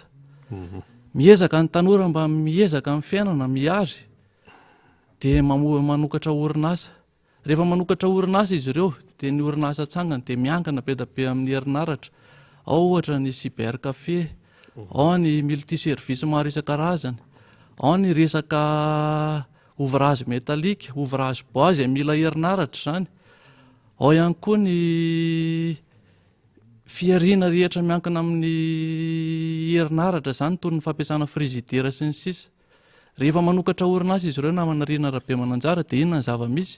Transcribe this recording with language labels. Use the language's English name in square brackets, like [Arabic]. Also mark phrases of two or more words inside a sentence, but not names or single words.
[Malagasy] Miezaka ny tanora mba miezaka amin'ny fiainana miary dia manokatra orinasa. Rehefa manokatra orinasa izy ireo dia ny orinasa tsangany dia miankana be da be amin'ny herinaratra, ao ohatra ny cybercafé, ao ny multiservice maro isan-karazany, ao ny resaka [French] ouvrage métallique, ouvrage bois [Malagasy] zay mila herinaratra zany. Ao ihany koa ny fiarina rehetra miankina amin'ny herinaratra zany toy ny fampiasana frizidera sy ny sisa. Rehefa manokatra orinasa izy ireo namana Riana Rabemananjara dia inona ny zava-misy?